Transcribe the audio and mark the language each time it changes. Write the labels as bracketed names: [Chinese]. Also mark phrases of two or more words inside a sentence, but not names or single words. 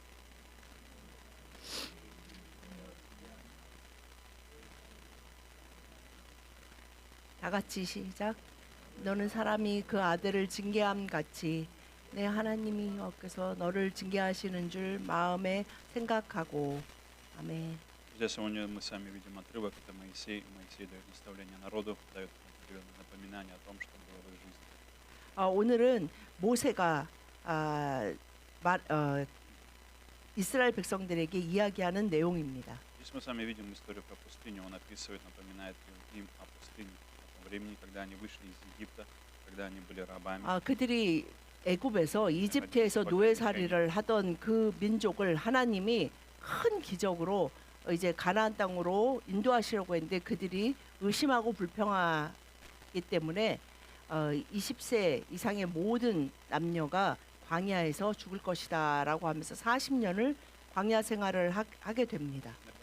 [Korean] 다 같이 시작. 너는 사람이 그 아들을 징계함 같이 내 하나님이 여호와께서 너를 징계하시는 줄 마음에 생각하고. 아멘. [Russian] Здесь сегодня мы с вами видим отрывок, это Моисей. Моисей дает наставление народу, дает определенное напоминание о том, что было в их жизни. [Korean] 오늘은 모세가 이스라엘 백성들에게 이야기하는 내용입니다. [Russian] Здесь мы с вами видим историю про пустыню. Он описывает, напоминает им о пустыне, о том времени, когда они вышли из Египта, когда они были рабами. [Korean] 그들이 애굽에서 이집트에서 노예살이를 하던 그 민족을 하나님이 큰 기적으로 이제 가나안 땅으로 인도하시려고 했는데 그들이 의심하고 불평하기 때문에 20세 이상의 모든 남녀가 광야에서 죽을 것이다라고 하면서 40년을 광야 생활을 하게 됩니다.